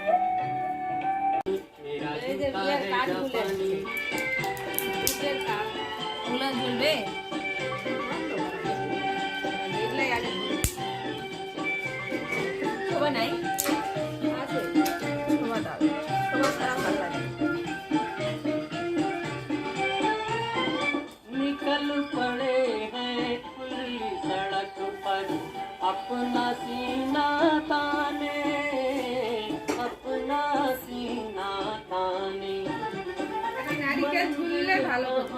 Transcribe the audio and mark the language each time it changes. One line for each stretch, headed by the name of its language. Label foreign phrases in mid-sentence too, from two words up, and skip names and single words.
Bangla: এই যে বিয়ের কার্ড খুলে বিয়ের কার্ড খোলা ঝুলবে। দেখলে আগে শোভা নাই আছে। শোভা দাও, শোভা ছাড়া ভালো লাগে।
Hindi: निकल पड़े हैं खुली सड़क पर, अपना सीना ताने, अपना सीना ताने।
Bangla: নারিকেল ঝুললে ভালো হতো।